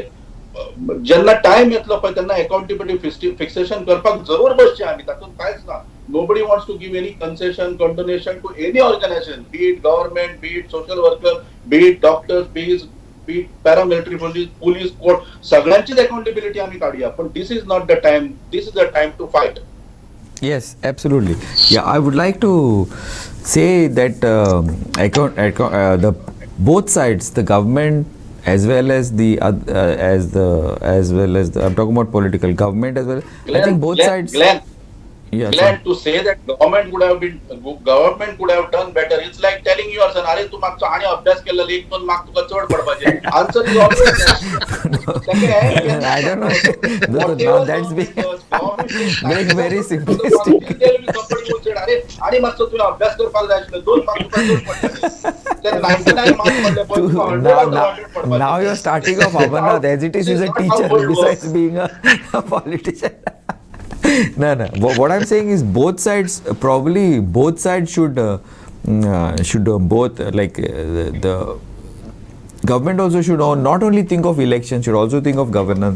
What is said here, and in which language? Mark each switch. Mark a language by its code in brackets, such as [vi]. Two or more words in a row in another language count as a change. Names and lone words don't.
[kok] जेन्ना टायम येतलो पळय तेन्ना [en] accountability fixation [kok] करपाक जरूर बसचें आमी, तातूंत कांयच ना. [en] nobody wants to give any concession condonation to any organisation, be it government, be it social worker, be it doctors, be it paramilitary police court, [kok] सगळ्यांचीच अकाउंटेबिलिटी आमी काडुया. [en] पण this is not the time, this is the time to fight. Yes, absolutely. Yeah, I would like to say that the both sides, the government as well as the I'm talking about political government as well. I think both sides. Yes, Glenn, to say that government could have done better, it's like telling your son, [kok] "अरे तू मागचो आणि अभ्यास केलेला एक दोन मार्क तुका चड पडपाचे." [en] Answer is always yes. I don't know. Now that's being very simplistic. [kok] आणि मागचो तुवें अभ्यास करपाक जाय आशिल्लो, 2 मार्क तुका चड पडपाचे. ते 99 मार्क पडले पण तुका 100 पडपाचे. [en] Now you're starting off Amarnath as it is. He's a teacher besides being a politician. No. What I'm saying is both sides should the government also should not only think of elections, should also think of governance.